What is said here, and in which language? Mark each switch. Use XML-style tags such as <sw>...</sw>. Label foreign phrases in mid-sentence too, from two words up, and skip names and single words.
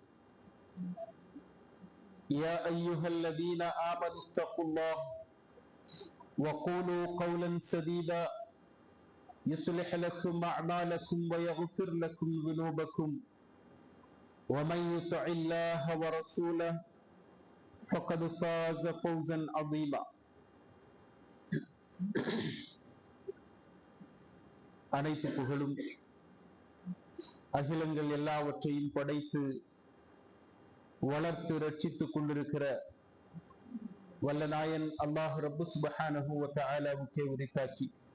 <ar>يا أيها الذين آمنوا اتقوا الله وقولوا قولا سديدا يصلح لكم أعمالكم ويغفر لكم ذنوبكم ومن يطع الله ورسوله فقد فاز فوزا عظيما.</ar> <ta>அனைத்து புகழும் அகிலங்கள் எல்லாவற்றையும் படைத்து வளர்த்து ரட்சித்துக் கொண்டிருக்கிற வல்லநாயன் அல்லாஹ் ரப்பு சுப்ஹானஹு வ தஆலாவுக்கே உரித்தாக்கி</ta>